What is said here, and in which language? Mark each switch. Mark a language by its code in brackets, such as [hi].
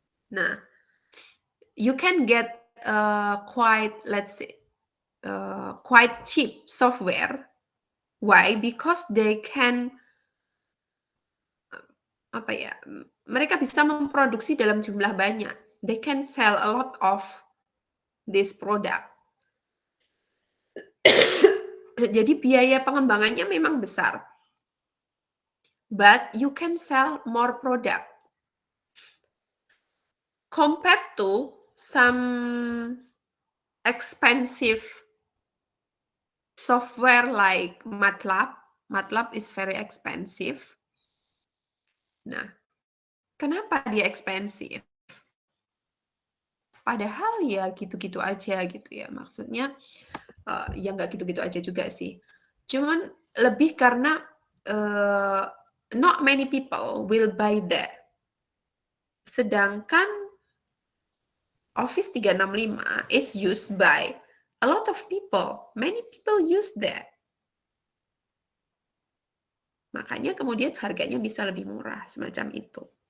[en] Nah, you can get quite cheap software. Why? Because they can [id] mereka bisa memproduksi dalam jumlah banyak. [en] They can sell a lot of this product. [id] Jadi biaya pengembangannya memang besar. [en] But you can sell more product. Compared to some expensive software like MATLAB. MATLAB is very expensive. [id] Nah, kenapa dia [en] expensive? [id] Padahal ya gitu-gitu aja gitu ya. Maksudnya ya nggak gitu-gitu aja juga sih. Cuman lebih karena [en] not many people will buy that. [id] Sedangkan [en] Office 365 is used by a lot of people. Many people use that. [id] Makanya kemudian harganya bisa lebih murah, semacam itu.